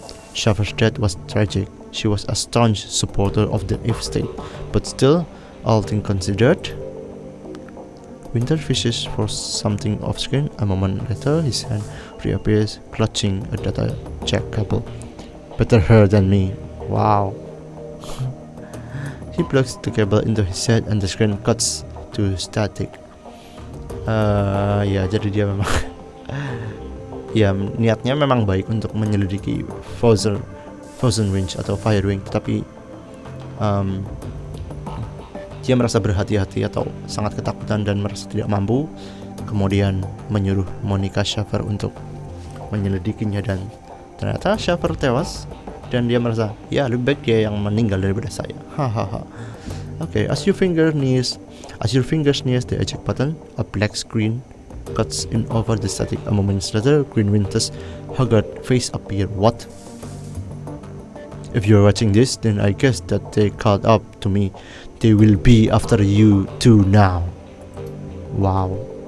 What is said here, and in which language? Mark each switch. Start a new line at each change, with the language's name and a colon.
English: Sheffer's death was tragic. She was a staunch supporter of the estate, but still, all things considered, Winter fishes for something off screen. A moment later, his hand reappears, clutching a data jack cable. Better her than me. Wow. He plugs the cable into his head and the screen cuts to static.
Indonesian: Ya, jadi dia memang ya niatnya memang baik untuk menyelidiki Frozen Range atau Fire Ring, tapi dia merasa berhati-hati atau sangat ketakutan dan merasa tidak mampu, kemudian menyuruh Monica Sheffer untuk menyelidikinya, dan ternyata Sheffer tewas. Dan dia merasa, ya lebih baik dia yang meninggal daripada saya. Hahaha.
English: Okay, as your fingers nears the eject button, a black screen cuts in over the static. A moment later, Green Winter's haggard face appeared. What? If you're watching this, then I guess that they caught up to me. They will be after you too now. Wow.